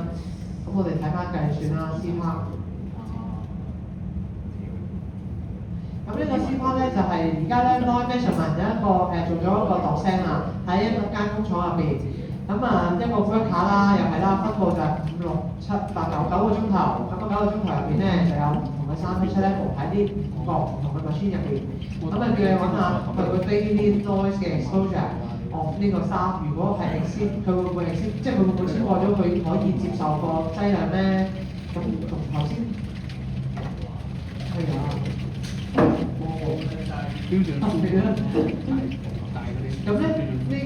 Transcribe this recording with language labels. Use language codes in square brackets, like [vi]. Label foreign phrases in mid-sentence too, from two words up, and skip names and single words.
[yue] 咁我哋睇翻計算啦 [en] C part。 [yue] 咁呢個 [en] C part [yue] 咧就係而家咧 [en] noise measurement [yue] 有一個做咗一個度聲啊，喺一間工廠入邊。咁一個 worker 啦，又係啦，分佈就係5、6、7、8、9個鐘頭。咁9個鐘頭入邊咧就有唔同嘅3P level 喺啲5個唔同嘅 machine 入邊。咁叫你揾下佢個 [en] daily noise [yue] 嘅 [en] exposure of [yue] 呢個沙，如果係 exceed，佢會唔會 exceed，即係佢會唔會超過咗佢可以接受個劑量咧？咁同頭先係啊，標準咁咧呢個。